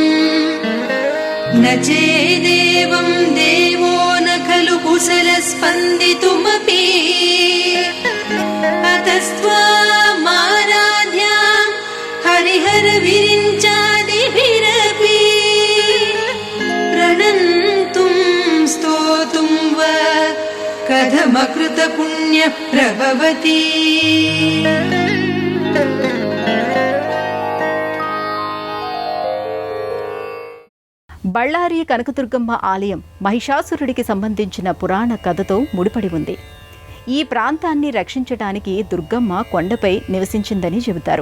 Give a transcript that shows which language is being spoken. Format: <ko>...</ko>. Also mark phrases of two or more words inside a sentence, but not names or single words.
<sa>न चेदेवं देवो न खलु कुशलस्पन्दितुमपि अतस्त्वामाराध्यां हरिहरविरिञ्चादिभिरपि प्रणन्तुं स्तोतुं वा कथमकृत पुण्य प्रभवति.</sa> <te>బళ్ళారి కనకదుర్గమ్మ ఆలయం మహిషాసురుడికి సంబంధించిన పురాణ కథతో ముడిపడి ఉంది. ఈ ప్రాంతాన్ని రక్షించడానికి దుర్గమ్మ కొండపై నివసించిందని చెబుతారు.</te>